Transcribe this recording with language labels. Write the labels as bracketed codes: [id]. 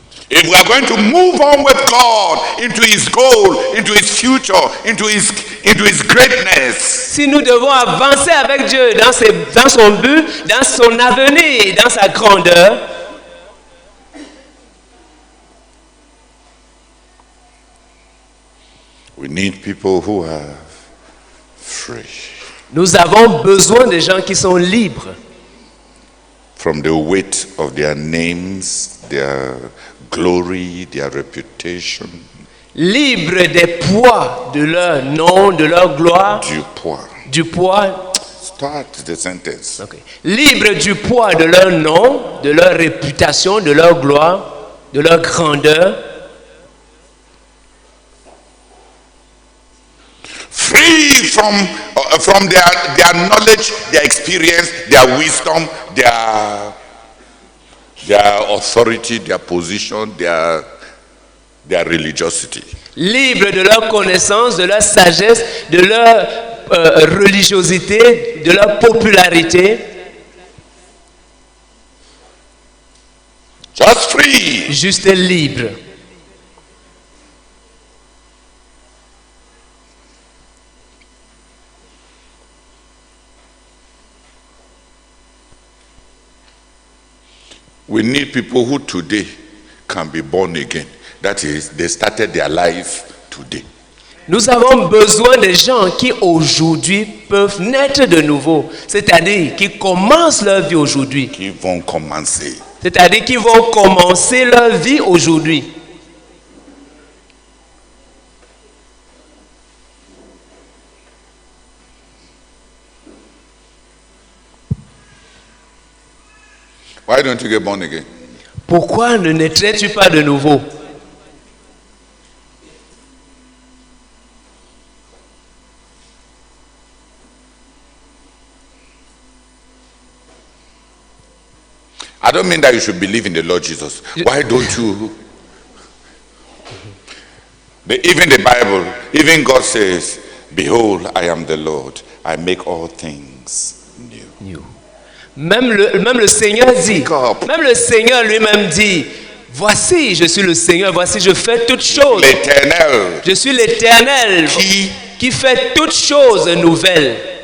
[en] If we are going to move on with God into His goal, into His future, into His greatness, [fr] si nous devons avancer avec Dieu dans son but, dans son avenir, dans sa grandeur, [en] we need people who are free [fr] nous avons besoin de gens qui sont libres [en] from the weight of their names, their glory, their reputation. [fr] Libres des poids de leur nom, de leur gloire. Du poids. [en] Start the sentence. Okay. [fr] Libres du poids de leur nom, de leur réputation, de leur gloire, de leur grandeur. [en] Free from their knowledge, their experience, their wisdom, their authority, their position, their religiosity. [fr] Libre de leur connaissance, de leur sagesse, de leur religiosité, de leur popularité. [en] Just free. [fr] Juste libre. [en] We need people who today can be born again. That is, they started their life today. [fr] Nous avons besoin de gens qui aujourd'hui peuvent naître de nouveau, c'est-à-dire qui commencent leur vie aujourd'hui. Qui vont commencer. C'est-à-dire qui vont commencer leur vie aujourd'hui. [en] Why don't you get born again? [fr] Pourquoi ne naîtrais-tu pas de nouveau? [en] I don't mean that you should believe in the Lord Jesus. Why don't you? Even the Bible, even God says, behold, I am the Lord. I make all things new. [fr] Même le Seigneur dit, même le Seigneur lui-même dit, voici, je suis le Seigneur, voici, je fais toutes choses. L'Éternel. Je suis l'Éternel qui fait toutes choses nouvelles.